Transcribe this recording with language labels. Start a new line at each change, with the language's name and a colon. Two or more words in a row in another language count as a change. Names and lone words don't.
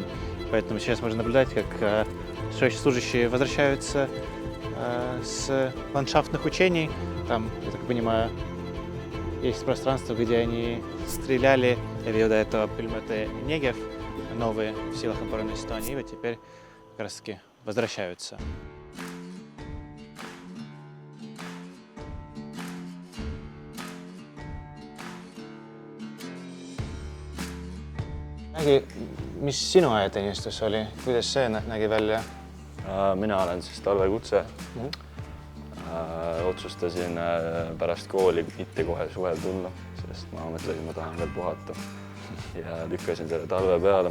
Russian: Поэтому сейчас можно наблюдать, как срочно служащие возвращаются с ландшафтных учений. Там, я так понимаю, есть пространство, где они стреляли. Я видел до этого пулеметы Негев, новые в силах обороны Эстонии. И вот теперь как раз таки возвращаются.
Estonian: Mis sinu ajateenistus oli? Kuidas see nägi välja? Mina olen siis talvekutse. Otsustasin pärast kooli mitte kohe suvel tulla, sest ma mõtlesin, ma tahan veel puhata ja lükkasin selle talve peale.